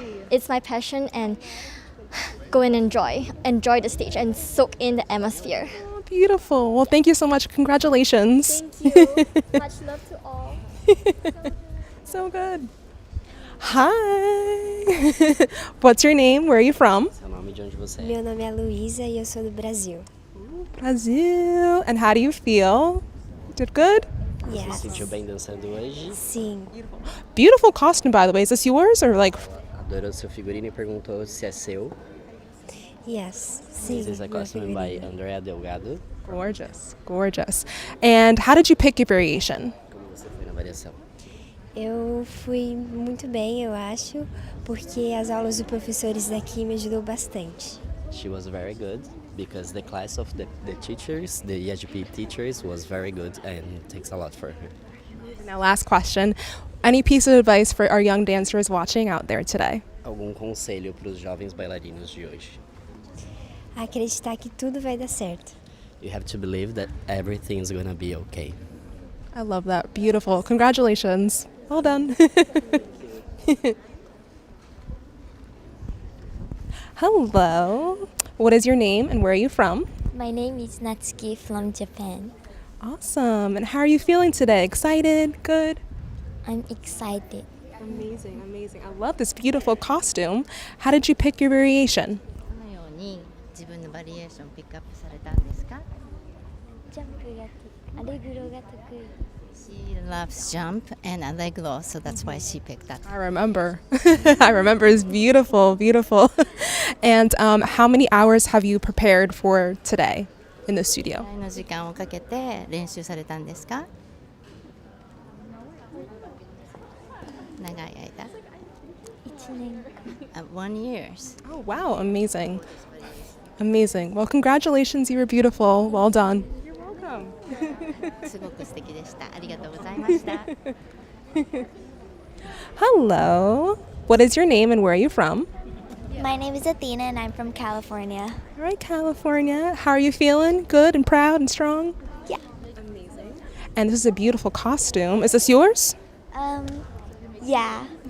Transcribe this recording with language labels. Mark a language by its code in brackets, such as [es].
[en] And it's my passion, and go and enjoy the stage and soak in the atmosphere. Oh, beautiful. Well, thank you so much. Congratulations. Thank you. Much love to all. So good. Hi. What's your name? Where are you from? [pt] nome e de onde você é. Meu nome é Luísa e eu sou do Brasil. [en] Brazil. And how do you feel? Did good? [pt] Você se sentiu bem dançando hoje? Sim. [en] Beautiful costume, by the way. Is this yours or like? [pt] Adorou seu figurino e perguntou se é seu. [en] Yes. [pt] Sim. [en] This is a costume by Andrea Delgado. Gorgeous, gorgeous. And how did you pick your variation? [pt] Como você foi na variação? Eu fui muito bem, eu acho, porque as aulas dos professores daqui me ajudou bastante. [en] She was very good because the class of the teachers, the YAGP teachers, was very good and takes a lot for her. Now, last question. Any piece of advice for our young dancers watching out there today? [pt] Algum conselho para os jovens bailarinos de hoje? Acreditar que tudo vai dar certo. [en] You have to believe that everything's gonna be okay. I love that. Beautiful. Congratulations. Well done. Hello. What is your name and where are you from? My name is Natsuki from Japan. Awesome. And how are you feeling today? Excited? Good? I'm excited. Amazing, amazing. I love this beautiful costume. How did you pick your variation? [ja] どのように自分のバリエーションをピックアップされたんですか？ジャンプがアレグロが得意。 [en] She loves jump and allegro, so that's why she picked that. I remember. I remember. It's beautiful, beautiful. And how many hours have you prepared for today in the studio? [ja] どれぐらいの時間をかけて練習されたんですか？長い間。 1年間。 [en] 1 year. Oh, wow. Amazing. Amazing. Well, congratulations. You were beautiful. Well done. [ja] すごく素敵でした。ありがとうございました。 [en] Hello. What is your name and where are you from? My name is Athena and I'm from California. All right, California. How are you feeling? Good and proud and strong? Yeah. Amazing. And this is a beautiful costume. Is this yours? Yeah.